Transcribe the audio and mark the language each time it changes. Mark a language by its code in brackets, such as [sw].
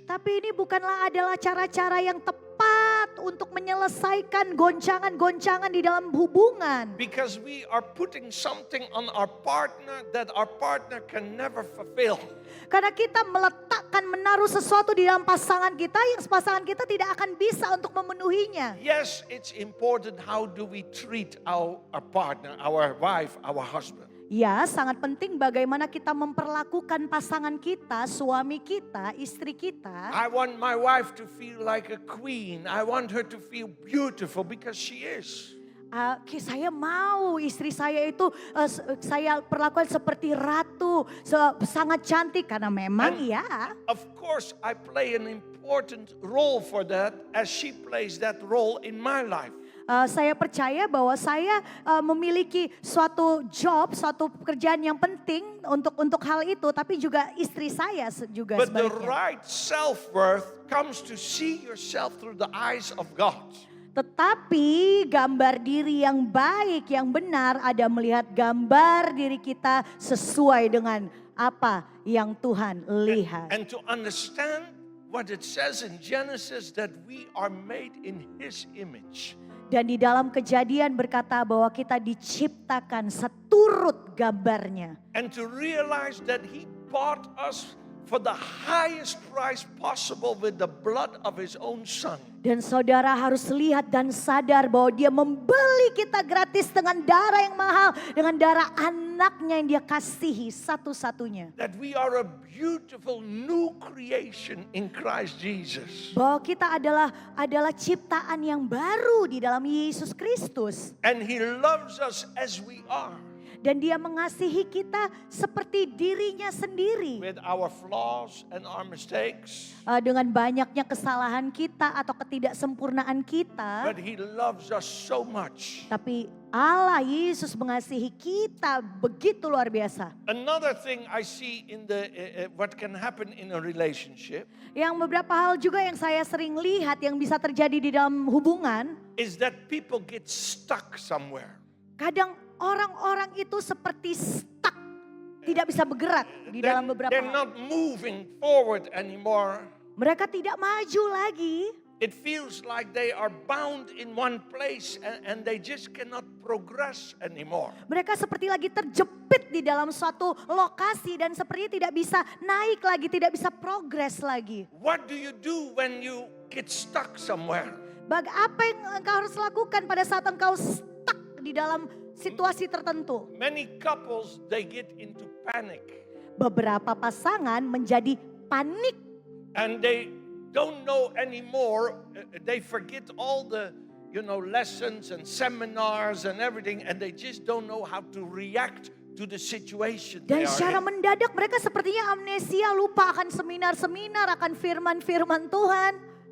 [id] Tapi ini bukanlah adalah cara-cara yang tepat untuk menyelesaikan goncangan-goncangan di dalam hubungan. [en] Because we are putting something on our partner that our partner can never fulfill. [id] Karena kita meletakkan akan menaruh sesuatu di dalam pasangan kita yang pasangan kita tidak akan bisa untuk memenuhinya. [en] Yes, it's important how do we treat our partner, our wife, our husband. [id] Ya, sangat penting bagaimana kita memperlakukan pasangan kita, suami kita, istri kita. [en] I want my wife to feel like a queen. I want her to feel beautiful because she is. [id] Saya mau istri saya itu saya perlakukan seperti ratu, sangat cantik karena memang [en] Of course, I play an important role for that as she plays that role in my life. [id] Saya percaya bahwa saya memiliki suatu job, suatu pekerjaan yang penting untuk hal itu, tapi juga istri saya juga [en] But the [id] sebaliknya. [en] right self-worth comes to see yourself through the eyes of God. [id] Tetapi gambar diri yang baik, yang benar ada melihat gambar diri kita sesuai dengan apa yang Tuhan lihat. [en] And to understand what it says in Genesis that we are made in His image. [id] Dan di dalam Kejadian berkata bahwa kita diciptakan seturut gambarnya. [en] And to realize that He bought us for the highest price possible with the blood of His own Son. [id] Dan saudara harus lihat dan sadar bahwa Dia membeli kita gratis dengan darah yang mahal, dengan darah anaknya yang Dia kasihi satu-satunya. [en] That we are a beautiful new creation in Christ Jesus. [id] Bahwa kita adalah ciptaan yang baru di dalam Yesus Kristus. [en] And He loves us as we are. [id] Dan Dia mengasihi kita seperti dirinya sendiri. [en] With our flaws and our mistakes. [id] Dengan banyaknya kesalahan kita atau ketidaksempurnaan kita. [en] But He loves us so much. [id] Tapi Allah Yesus mengasihi kita begitu luar biasa. [en] Another thing I see in the what can happen in a relationship. [id] Yang beberapa hal juga yang saya sering lihat yang bisa terjadi di dalam hubungan. [en] Is that people get stuck somewhere. [id] Kadang orang-orang itu seperti stuck, tidak bisa bergerak di dalam beberapa [en] They're [id] hal. [en] not moving forward anymore. [id] Mereka tidak maju lagi. [en] It feels like they are bound in one place and they just cannot progress anymore. [id] Mereka seperti lagi terjepit di dalam suatu lokasi dan sepertinya tidak bisa naik lagi, tidak bisa progres lagi. [en] What do you do when you get stuck somewhere? [id] Apa yang engkau harus lakukan pada saat engkau stuck di dalam situasi tertentu? [en] Many couples they get into panic. [id] Beberapa pasangan menjadi panik. [en] And they don't know anymore. They forget all the lessons and seminars and everything, and they just don't know how to react to the situation [id] Dan [en] they are [id] secara [en] in. [id] mendadak mereka sepertinya amnesia, lupa akan seminar-seminar, akan firman-firman Tuhan.